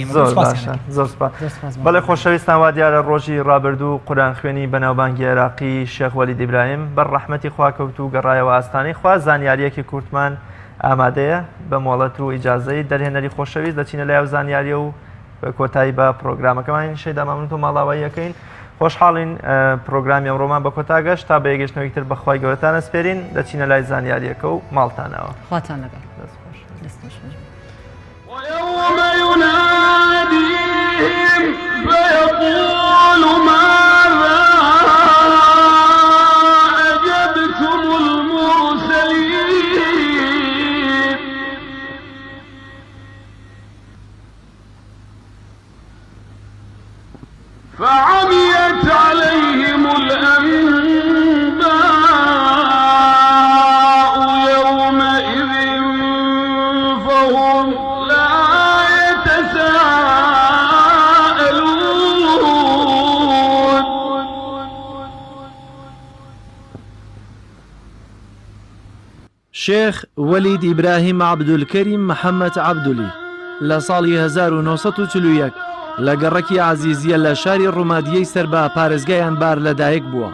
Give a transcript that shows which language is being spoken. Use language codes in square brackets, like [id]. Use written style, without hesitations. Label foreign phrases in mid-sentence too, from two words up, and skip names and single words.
[ckb] زۆر بەڵێ خۆشەویستان وا دیارە ڕۆژی ڕابردوو قورآن خوێنی بەناوبانگی عێراقی شێخ وەلید ئیبراهیم بەر ڕەحمەتی خوا کەوتو و گەڕایەوە ئاستانەی خوا زانیاریەکی کورتمان ئامادەیە بە مۆڵەت و ئیجازەی دەرهێنەری خۆشەویست دەچینە لایەو زانیاریە و بە کۆتایی بە پرۆگرامەکەمان شەیدامامنێت و ماڵاوایی یەکەین خۆشحاڵین پرۆگرامی ئەمڕۆمان بە کۆتا گەشت تا بە یەگەشتنەوەی تر بەخوای گەورەتان ئەسپێرین دەچینە لای زانیاریەکە و ماڵتانەوە خواتان لەگەڵ [ar] ويوم يناديهم فيقول ماذا أجبتم المرسلين فعميت عليهم الأنباء يومئذ فهم [ckb] شێخ وەلید ئیبراهیم عەبدولکەریم محەممەد عەبدولی لە ساڵی 1940 لە گەڕەکی عەزیزیە لە شاری ڕوومادیەی سەر بە پارێزگایان بار لەدایک بووە.